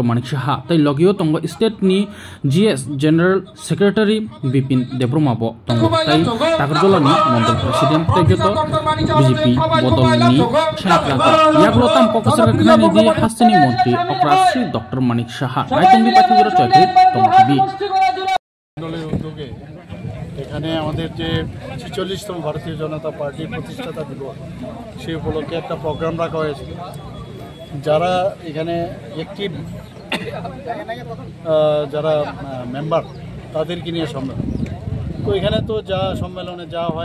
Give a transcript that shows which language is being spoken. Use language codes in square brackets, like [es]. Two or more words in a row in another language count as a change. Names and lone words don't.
[trp] Manik Saha tei logio tongo state ni GS [en] General Secretary [trp] Bipin Debroma bo tongo tei Takarjola ni Mondol President tei joto BJP bodol ni Chhakranta yaglo tam kokosar khnani di Hastini Montri Okra Sri Dr. Manik Saha naitongni pathigoro chakri tongo tibi [bn] এখানে আমাদের যে 46তম ভারতীয় জনতা পার্টির প্রতিষ্ঠাতা দিবস সেই উপলক্ষে একটা প্রোগ্রাম রাখা হয়েছে যারা এখানে অ্যাক্টিভ যারা মেম্বার তাদেরকে নিয়ে সম্মেলন তো এখানে তো যা সম্মেলনে যা হয়